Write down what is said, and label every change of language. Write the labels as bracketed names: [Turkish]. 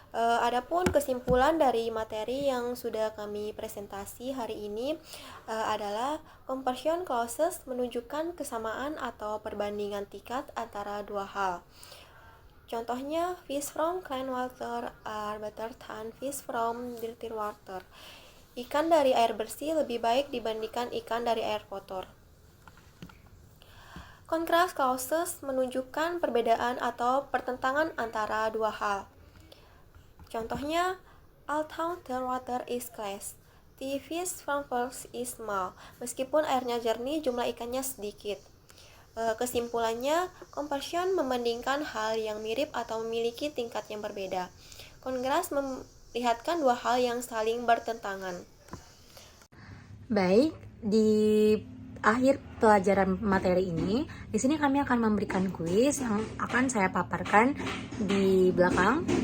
[Indonesian] Adapun kesimpulan dari materi yang sudah kami presentasi hari ini adalah comparison clauses menunjukkan kesamaan atau perbandingan tingkat antara dua hal. Contohnya, [English] fish from clean water are better than fish from dirty water. [Indonesian] Ikan dari air bersih lebih baik dibandingkan ikan dari air kotor. Contrast clauses menunjukkan perbedaan atau pertentangan antara dua hal. Contohnya, [English] although the water is clear, the fish from first is small. [Indonesian] Meskipun airnya jernih, jumlah ikannya sedikit. Kesimpulannya, comparison membandingkan hal yang mirip atau memiliki tingkat yang berbeda. Kontras memperlihatkan dua hal yang saling bertentangan. Baik, di akhir pelajaran materi ini, di sini kami akan memberikan kuis yang akan saya paparkan di belakang.